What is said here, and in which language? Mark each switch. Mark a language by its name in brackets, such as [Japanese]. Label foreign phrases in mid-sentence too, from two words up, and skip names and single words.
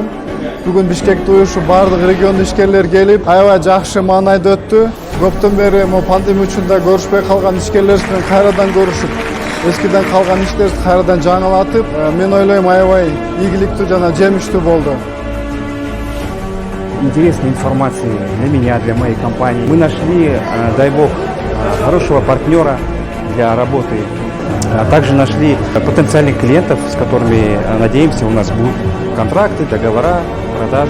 [Kyrgyz] Бүгүн Бишкекте уюшуп бардык регион ишкерлер келип, аябай жакшы маанайда өттү. Көптөн бери пандемия учурда көрүшпөй калган ишкерлер менен кайрадан көрүшүп, эскиден калган иштерди кайрадан жаңылатып, мен ойлойм аябай ийгиликтүү жана жемиштүү болду. [Russian] Интересной информации для меня, для моей компании. Мы нашли, дай бог, хорошего партнера для работы. Также нашли потенциальных клиентов, с которыми, надеемся, у нас будут контракты, договора, продажи.